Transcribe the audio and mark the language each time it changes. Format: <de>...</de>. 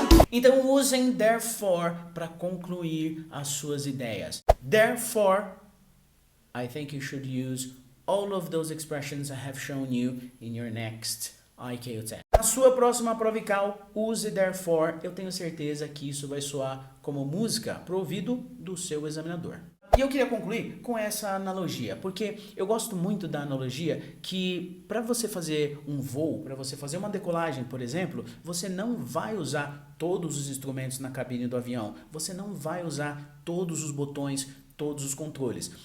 <pt>Então usem therefore para concluir as suas ideias.</pt> <en>Therefore, I think you should use all of those expressions I have shown you in your next ICAO test.</en> <pt>Na sua próxima prova ICAO, use therefore. Eu tenho certeza que isso vai soar como música pro ouvido do seu examinador. E eu queria concluir com essa analogia, porque eu gosto muito da analogia que para você fazer um voo, para você fazer uma decolagem, por exemplo, você não vai usar todos os instrumentos na cabine do avião, você não vai usar todos os botões, todos os controles.</pt>